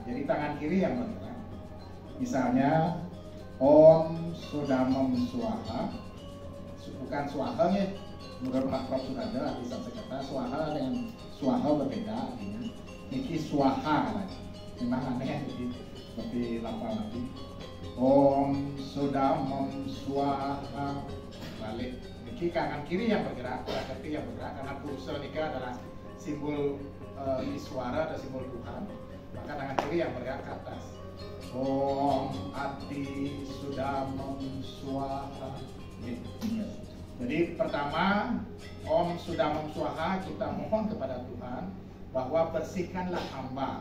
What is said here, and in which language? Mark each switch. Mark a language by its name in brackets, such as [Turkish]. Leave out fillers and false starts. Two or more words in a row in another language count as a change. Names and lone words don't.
[Indonesian] Jadi tangan kiri yang bergerak. Misalnya [Sanskrit] Om Sudamam Swaha, [Indonesian] bukan Swaha ya, menurut Pak Prof sudah ada di Sanskerta. Swaha dengan Swaha berbeda. Niki Swaha lagi. Memang aneh seperti lafal nanti. [Sanskrit] Om Sudamam Swaha balik. [Indonesian] Niki kanan kiri yang bergerak, prakriti yang bergerak karena purusa nikah adalah simbol Iswara atau simbol Tuhan. Maka tangan kiri yang bergerak ke atas. [Sanskrit] Om Ati Sudamam Swaha. [Indonesian] Jadi pertama [Sanskrit] Om Sudamam Swaha [Indonesian] kita mohon kepada Tuhan bahwa bersihkanlah hamba.